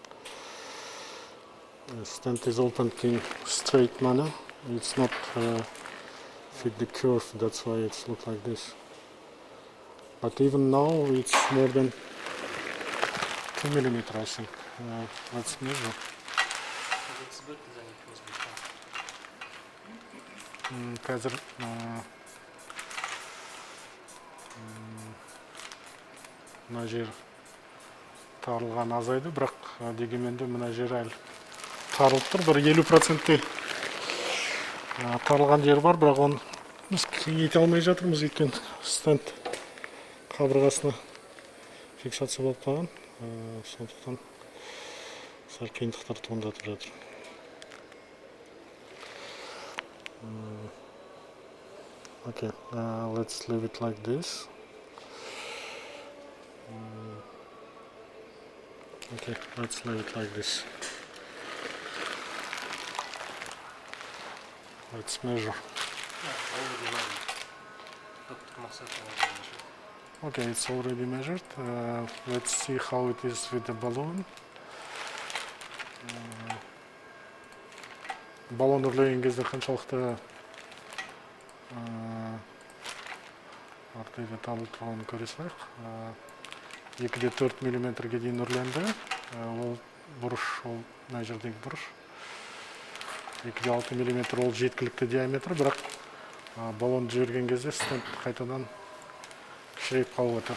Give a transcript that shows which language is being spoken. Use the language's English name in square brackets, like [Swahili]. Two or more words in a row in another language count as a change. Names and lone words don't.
[English] The stent is opened in straight manner. It's not fit the curve, that's why it's look like this. But even now it's more than 2 millimeters, I think. Let's measure. It's better than it was before. [Kazakh] Қазір мына жер тарылған азайды, бірақ дегенмен де мына жер әлі тарылып тұр. Бір 50%-ті тарылған жер бар, бірақ оны біз кеңейте алмай жатырмыз, өйткені стенд қабырғасына фиксация болып қалған. Сондықтан сәл қиындықтар туындатып жатыр. [English] Okay, let's leave it like this. Okay, let's leave it like this. Let's measure. Already measured. Dr. Maksat already measured. Okay, it's already measured. Let's see how it is with the balloon. [Kazakh] Баллон үрлеген кезде қаншалықты артыйда табылып тұрғанын көре салайық. 2-4 миллиметрге дейін үрленді. Ол бұрыш, ол мына жердегі бұрыш. 2-6 миллиметр ол жеткілікті диаметр, бірақ баллон жіберген кезде стенд қайтадан кішірейіп қалып отыр.